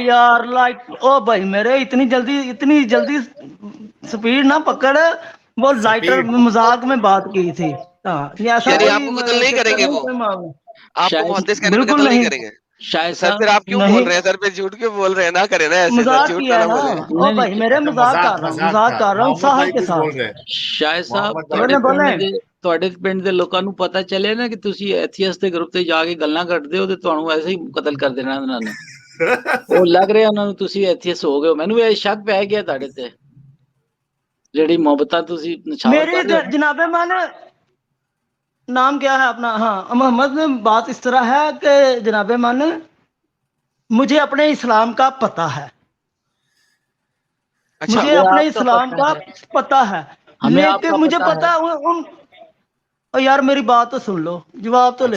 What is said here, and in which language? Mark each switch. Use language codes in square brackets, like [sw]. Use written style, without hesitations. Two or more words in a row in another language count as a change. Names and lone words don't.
[ur] یار لائک او بھائی میرے اتنی جلدی سپیڈ نہ پکڑ. وہ لائٹر Speed. مذاق میں بات کی تھی. ہاں ایسا یعنی آپ کوئی کو قتل نہیں کریں گے وہ؟ کوئی معاملہ. آپ کو شاید محدث کہنے پہ بالکل قتل نہیں نہیں. کریں گے؟ شاید سر صاحب پھر آپ کیوں بول نہیں رہے ہیں؟ سر پہ جھوٹ کیوں بول رہے ہیں؟ نہ کریں نا ایسے، سر مذاق جھوٹ کیا نہ ہے نا. بولے. او نہیں بھائی نہیں میرے اچھا مذاق کر رہا ہوں، مذاق مذاق تھا. کر رہا ہوں محمد ساحل بھائی کے کچھ بول ساتھ. رہے ہیں. [pa] ਸ਼ਾਇਦ ਸਾਹਿਬ [ur] محمد بھائی بولیں بولیں. [pa] ਤੁਹਾਡੇ ਪਿੰਡ ਦੇ ਲੋਕਾਂ ਨੂੰ ਪਤਾ ਚੱਲੇ ਨਾ ਕਿ ਤੁਸੀਂ ਐਥੀਅਸ ਦੇ ਗਰੁੱਪ ਤੇ ਜਾ ਕੇ ਗੱਲਾਂ ਕਰਦੇ ਹੋ ਤੇ ਤੁਹਾਨੂੰ ਐਸੇ ਹੀ ਕਤਲ ਕਰ ਦੇਣਾ ਉਹਨਾਂ ਨੇ. ਉਹ ਲੱਗ ਰਿਹਾ ਉਹਨਾਂ ਨੂੰ ਤੁਸੀਂ ਐਥੀਅਸ ਹੋ ਗਏ ਹੋ. ਮੈਨੂੰ ਇਹ ਸ਼ੱਕ ਪੈ ਗਿਆ ਤੁਹਾਡੇ ਤੇ, ਜਿਹੜੀ ਮੁਹੱਬਤਾਂ ਤੁਸੀਂ ਨਛਾਵਰ [ur] میری [pa] ਕਰ ਰਹੇ ਹੋ. [ur] جناب من نام کیا ہے اپنا؟ ہاں محمد میں بات اس طرح ہے کہ جناب من مجھے اپنے اسلام کا پتہ ہے، اچھا مجھے ہمیں اپنے آپ کا اسلام پتہ کا ہے، پتہ ہے، ہمیں آپ لیکن کا مجھے پتہ پتہ ہے اور یار میری بات تو سن لو، جواب تو لے